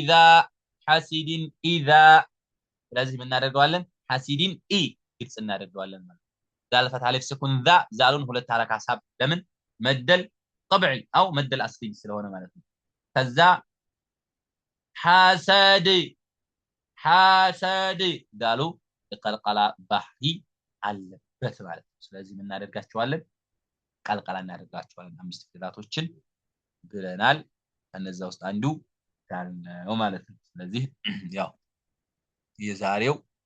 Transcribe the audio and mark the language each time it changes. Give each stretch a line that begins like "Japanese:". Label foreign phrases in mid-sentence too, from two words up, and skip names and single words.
Amharic: ኢዛ ስለዚህ ምን እናደርገዋለን ሐሲዲን ግልጽ እናደርገዋለን ማለት
Arabic: ذال فتح الف سكون ذا زالون
Amharic: ሁለት ሐረካ ሐሳብ ለምን መደል
Arabic: طبعي او
Amharic: መደል አስሊ ስለሆነ ማለት ነው ከዛ ሐሰድ ዳሉ የቀልቀላ ባህሪ አለበት ማለት ነው ስለዚህ ምን እናደርጋቸዋለን ቀልቀላ እናደርጋቸዋለን አምስት ፊደላቶችን ብለናል ከነዛ ውስጥ አንዱ ዳል ነው ማለት ነው ስለዚህ ያው የዛሬው